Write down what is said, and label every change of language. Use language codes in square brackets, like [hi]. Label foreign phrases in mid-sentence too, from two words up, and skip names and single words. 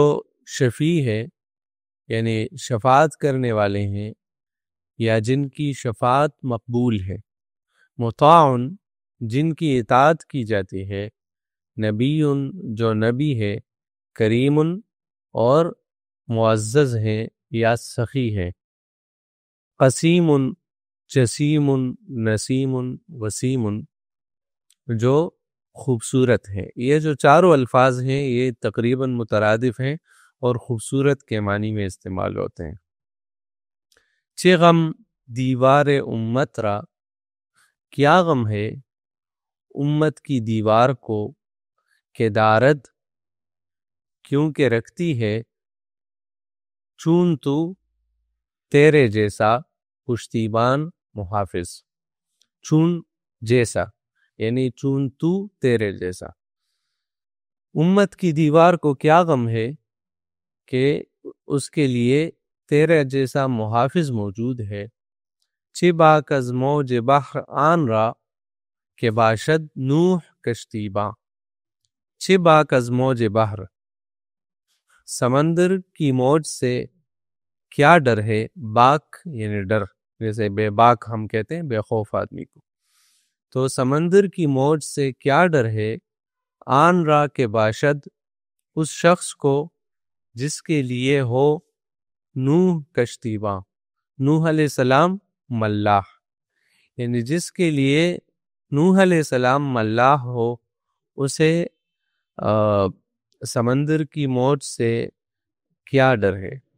[ur] شفیع ہے یعنی شفاعت کرنے والے ہیں یا جن کی شفاعت مقبول ہے، مطاع جن کی اطاعت کی جاتی ہے، نبی جو نبی ہے، کریم اور معزز ہیں یا سخی ہیں، قسیم جسیم نسیم وسیم، جو خوبصورت ہیں۔ یہ جو چاروں الفاظ ہیں یہ تقریباً مترادف ہیں اور خوبصورت کے معنی میں استعمال ہوتے ہیں۔ [fa] چه غم دیوار امت را، [ur] کیا غم ہے امت کی دیوار کو، [fa] کہ دارد [ur] کیونکہ رکھتی ہے، [fa] چون تو [ur] تیرے جیسا پشتیبان محافظ، چون جیسا یعنی [fa] چون تو [ur] تیرے جیسا۔ امت کی دیوار کو کیا غم ہے کہ اس کے لیے تیرے جیسا محافظ موجود ہے۔ [fa] چه باک از موج بحر آن را، کہ باشد نوح کشتیباں، چه باک از موج بحر، [ur] سمندر کی موج سے کیا ڈر ہے، باک یعنی ڈر، جیسے بے باک ہم کہتے ہیں بے خوف آدمی کو، تو سمندر کی موج سے کیا ڈر ہے، [fa] آن را کے باشد [ur] اس شخص کو جس کے لیے ہو، [fa] نوح کشتیباں، [ur] نوح علیہ السلام ملاح، یعنی جس کے لیے نوح علیہ السلام ملاح ہو، اسے سمندر کی موج سے کیا ڈر ہے۔